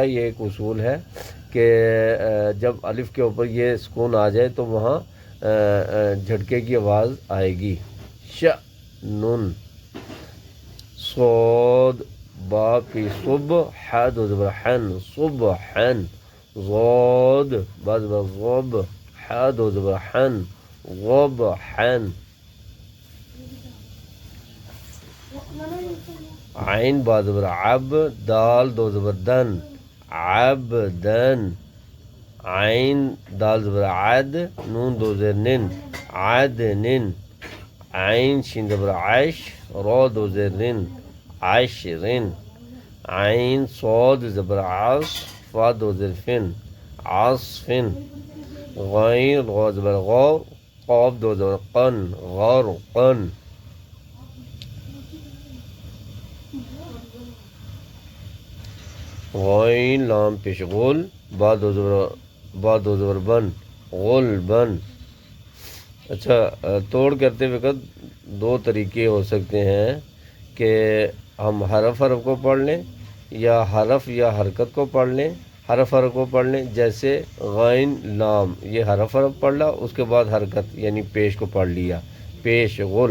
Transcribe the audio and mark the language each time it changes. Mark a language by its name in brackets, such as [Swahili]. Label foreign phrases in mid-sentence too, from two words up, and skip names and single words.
[Urdu] یہ ایک اصول ہے کہ جب الف کے اوپر یہ سکون آ جائے تو وہاں جھٹکے کی آواز آئے گی۔ ش نن، صاد با پی صب، ح دو زبر حن، صبحن، ضاد با زبر غب، ح دو زبر حن، غبحن، عین با زبر عب، دال دو زبر دن، عبدن، عین دال زبر عد، نون دو زیر نن، عدنن، عین شین زبر عش، را دو زیر رن، عشرن، عین صاد زبر عص، فا دو زیر فن، عصفن، غین غا زبر غا، قاف دو زبر قن، غرقن، غین لام پیش غل، با دو زبر بن، غلبن۔ اچھا، توڑ کرتے وقت دو طریقے ہو سکتے ہیں کہ ہم حرف حرف کو پڑھ لیں، یا حرف یا حرکت کو پڑھ لیں، حرف کو پڑھ لیں، جیسے غین لام، یہ حرف پڑھ لا، اس کے بعد حرکت یعنی پیش کو پڑھ لیا، پیش غل.